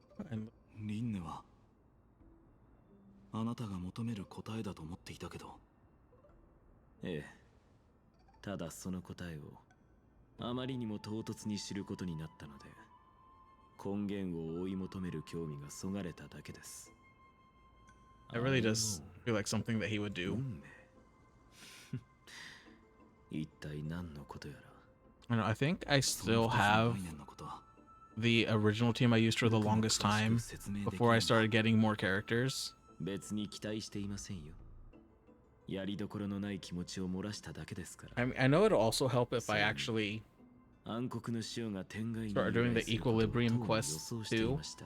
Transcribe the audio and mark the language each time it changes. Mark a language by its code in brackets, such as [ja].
[ja] And リンネはあなたが求める答えだと思っていたけど。ええ。ただその答えをあまりにも唐突に知ることになったので、根源を追い求める興味がそがれただけです。 [en] It really does feel like something that he would do. [ja] 一体何のことやら。 [en] I know, I think I still have the original team I used for the longest time before I started getting more characters. [ja] 別に期待していませんよ。やりどころのない気持ちを漏らしただけですから。 [en] I mean, I know it'll also help if I actually start doing the equilibrium quests too.